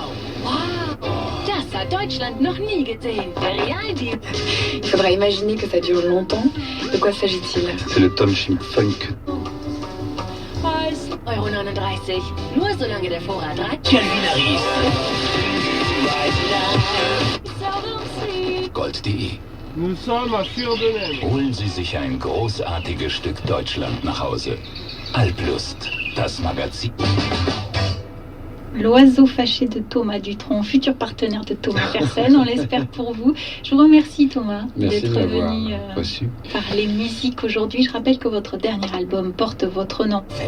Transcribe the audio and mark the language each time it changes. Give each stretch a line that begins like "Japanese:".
German: Das hat Deutschland noch nie gesehen.
English: Reality.
French: Il faudra imaginer que ça dure longtemps. De quoi s'agit-il? C'est le Tom Funk. €39.
German: Nur solange der Vorrat reicht. Calvin Harris. Gold.de.
French: Nous sommes à Fürdenel.
German: Holen Sie sich ein großartiges Stück Deutschland nach Hause. Alplust, das Magazin.
French: L'oiseau fâché de Thomas Dutronc, futur partenaire de Thomas Fersen, on l'espère pour vous. Je vous remercie Thomas Merci d'être de m'avoir venu reçu. parler musique aujourd'hui. Je rappelle que votre dernier album porte votre nom.